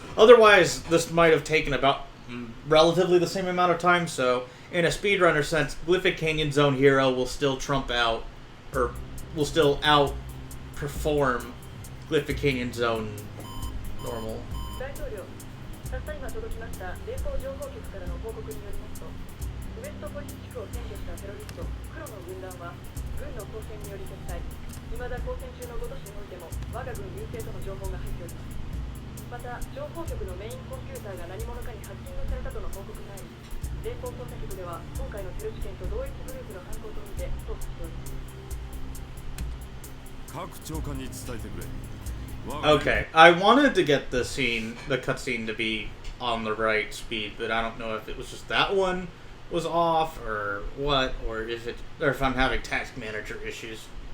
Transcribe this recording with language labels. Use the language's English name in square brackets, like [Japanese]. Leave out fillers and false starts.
[English] Otherwise, this might have taken about relatively the same amount of time, so in a speedrunner sense, Glyphic Canyon Zone Hero will still trump out, or will still outperform Glyphic Canyon Zone Normal. [Japanese] たった今届きました連邦情報局からの報告によりますと、ウエストポリス地区を占拠したテロリスト黒の軍団は軍の交戦により撤退。未だ交戦中の5都市においても我が軍優勢との情報が入っております。また情報局のメインコンピューターが何者かにハッキングされたとの報告があり、連邦捜査局では今回のテロ事件と同一グループの犯行とみて捜査しております。各長官に伝えてくれ。 [English] Okay, I wanted to get the cutscene to be on the right speed, but I don't know if it was just that one was off or what, or if I'm having task manager issues.